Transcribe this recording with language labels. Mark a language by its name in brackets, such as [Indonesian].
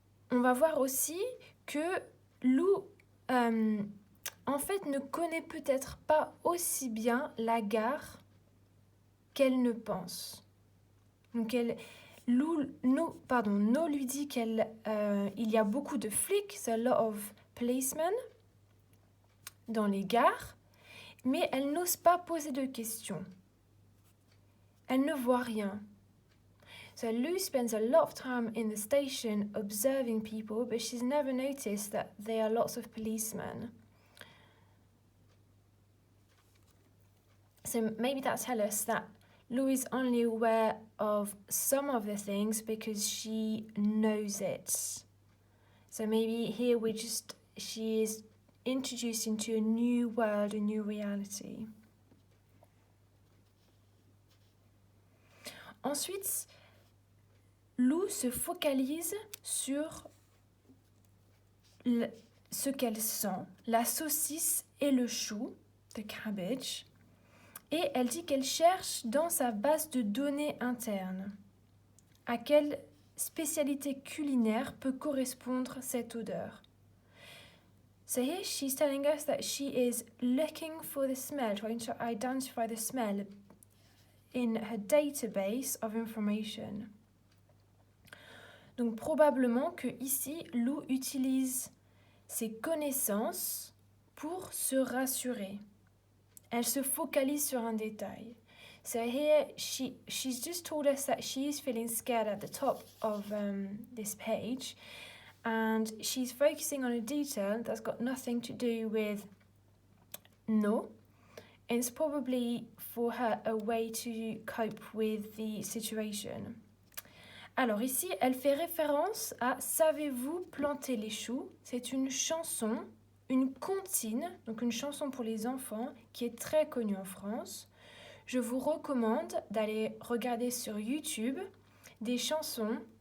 [French] On va voir aussi que Lou, en fait, ne connaît peut-être pas aussi bien la gare qu'elle ne pense. Donc, No lui dit qu'il y a beaucoup de flics, [English] a lot of policemen [French] dans les gares, mais elle n'ose pas poser de questions. Elle ne voit rien. [English] So Lou spends a lot of time in the station observing people, but she's never noticed that there are lots of policemen. So maybe that tells us that Lou is only aware of some of the things because she knows it. So maybe here she is introduced into a new world, a new reality. [French] Ensuite, Lou se focalise sur ce qu'elle sent, la saucisse et le chou, [English] the cabbage, [French] et elle dit qu'elle cherche dans sa base de données interne à quelle spécialité culinaire peut correspondre cette odeur. [English] So here she's telling us that she is looking for the smell, trying to identify the smell in her database of information. [French] Donc probablement que ici, Lou utilise ses connaissances pour se rassurer. Elle se focalise sur un détail. [English] So here she's just told us that she is feeling scared at the top of this page, and she's focusing on a detail that's got nothing to do with no. It's probably for her a way to cope with the situation. [French] Alors ici, elle fait référence à Savez-vous planter les choux? C'est une chanson, une comptine, donc une chanson pour les enfants qui est très connue en France. Je vous recommande d'aller regarder sur YouTube des chansons.